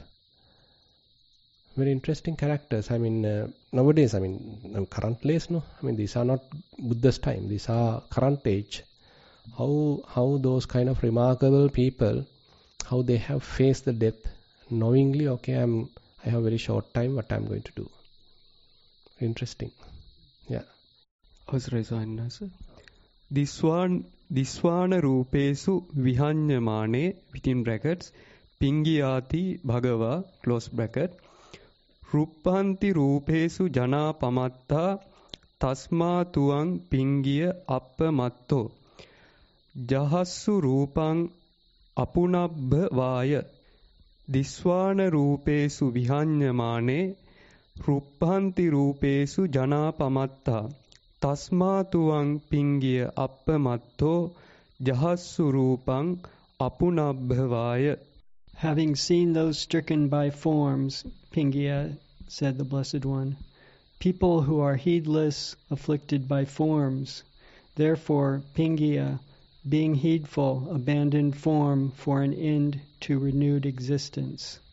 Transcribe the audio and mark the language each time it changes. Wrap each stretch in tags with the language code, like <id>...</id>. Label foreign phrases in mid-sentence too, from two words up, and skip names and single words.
<en>Very interesting characters. I mean, nowadays, current days, no. I mean, these are not Buddha's time. These are current age. How those kind of remarkable people, how they have faced the death, knowingly, okay, I have very short time, what I am going to do. Interesting. Yeah.</en> <pi>අවසරයි සාන්නස දිස්වාන රූපේසු විහඤ්ඤමානේ</pi> <en>within brackets</en> <pi>පිංගියාති භගවා</pi> <en>close bracket</en> <pi>රුප්පන්ති රූපේසු ජනා පමත්තා තස්මා තුවං පිංගිය අප්පමත්තෝ ජහස්සු රූපං අපුනබ්බ වාය දිස්වාන රූපේසු විහඤ්ඤමානේ රුප්පන්ති රූපේසු ජනා පමත්තා තස්මාතුවං පිංගිය අප්පමත්තෝ ජහස්සු රූපං අපුනබ්භවාය.</pi> <en>Having seen those stricken by forms, Pingya, said the Blessed One, people who are heedless, afflicted by forms, therefore, Pingya, being heedful, abandoned form for an end to renewed existence.</en>